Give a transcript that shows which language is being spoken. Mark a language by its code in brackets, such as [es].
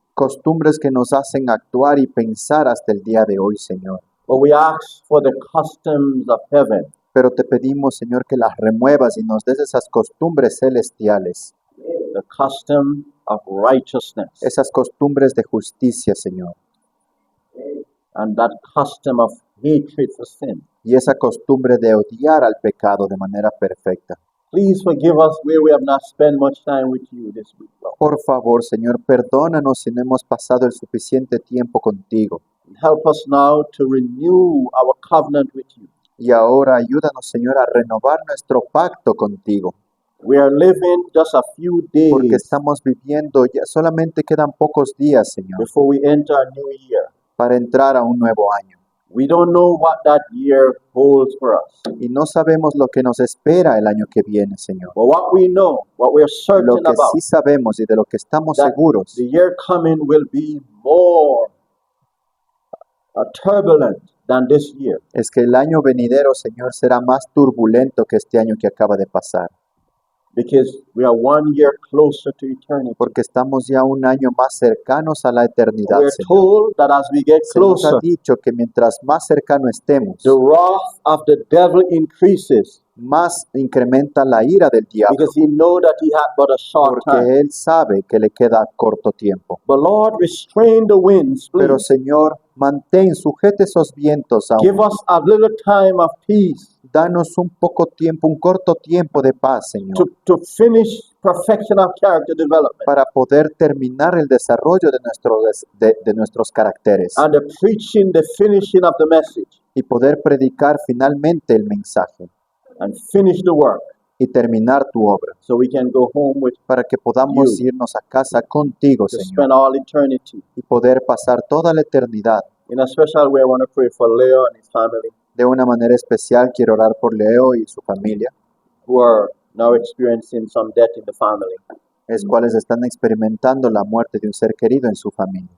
[es] costumbres que nos hacen actuar y pensar hasta el día de hoy, Señor. [en] But we ask for the customs of heaven, [es] Pero te pedimos, Señor, que las remuevas y nos des esas costumbres celestiales, [en] the custom of righteousness, [es] esas costumbres de justicia, Señor, [en] and that custom of hatred for sin. [es] y esa costumbre de odiar al pecado de manera perfecta. [en] Please forgive us where we have not spent much time with you this week, Lord. [es] Por favor, Señor, perdónanos si no hemos pasado el suficiente tiempo contigo. [en] Help us now to renew our covenant with you. [es] Y ahora ayúdanos, Señor, a renovar nuestro pacto contigo, [en] We are living just a few [es] porque [en] days [es] estamos viviendo, ya solamente quedan pocos días, Señor, [en] before we enter a new year. [es] para entrar a un nuevo año. [en] We don't know what that year holds for us. [es] Y no sabemos lo que nos espera el año que viene, Señor. [en] But what we know, what we're [es] Lo [en] certain [es] que [en] about, [es] sí sabemos y de lo que estamos [en] that [es] seguros [en] the year coming will be more turbulent than this year. [es] es que el año venidero, Señor, será más turbulento que este año que acaba de pasar, [en] Because we are 1 year closer to eternity. [es] porque estamos ya un año más cercanos a la eternidad, [en] We're [es] Señor. [en] told that as we get [es] Se nos ha [en] closer, [es] dicho que mientras más cercano estemos, [en] the wrath of the devil increases [es] más incrementa la ira del diablo, [en] because he knows that he had but a short time. [es] porque él sabe que le queda corto tiempo. [en] But Lord, restrain the winds, [es] Pero [en] please. [es] Señor, mantén, sujete esos vientos aún. [en] Give us a little time of peace [es] Danos un poco tiempo, un corto tiempo de paz, Señor, [en] to finish perfection of character development [es] para poder terminar el desarrollo de nuestros caracteres [en] and the preaching, the finishing of the message [es] y poder predicar finalmente el mensaje [en] and finish the work [es] y terminar tu obra, [en] so we can go home with [es] para que podamos [en] You. [es] irnos a casa contigo, [en] to [es] Señor, [en] spend all eternity. [es] y poder pasar toda la eternidad. [en] In a special way, I want to pray for Leo and his family [es] De una manera especial quiero orar por Leo y su familia, [en] who are now experiencing some death in the family. [es] los cuales están experimentando la muerte de un ser querido en su familia.